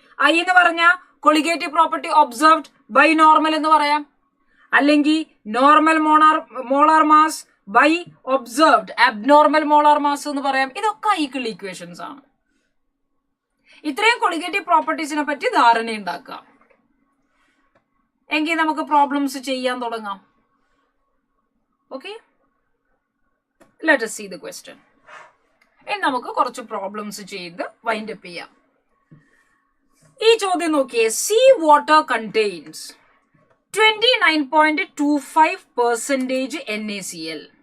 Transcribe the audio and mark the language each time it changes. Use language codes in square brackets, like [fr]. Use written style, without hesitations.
[en] I എന്ന് പറഞ്ഞാൽ colligative property observed by normal [ml] എന്ന് പറയാം, അല്ലെങ്കിൽ [en] Normal molar mass by observed abnormal molar mass എന്ന് പറയാം. [ml] ഇതൊക്കെ ഈക്വൽ ഈക്വേഷൻസ് ആണ്. ഇത്രയും കൊളിഗേറ്റീവ് പ്രോപ്പർട്ടീസിനെ പറ്റി ധാരണ ഉണ്ടാക്കാം. എങ്കിൽ നമുക്ക് പ്രോബ്ലംസ് ചെയ്യാൻ തുടങ്ങാം. Okay, [en] Let us see the question. [ml] ഇനി നമുക്ക് കുറച്ച് പ്രോബ്ലംസ് ചെയ്ത് വൈൻഡ് അപ്പ് ചെയ്യാം. ഈ ചോദ്യം നോക്കിയേ. [en] Sea water contains 29.25% NaCl.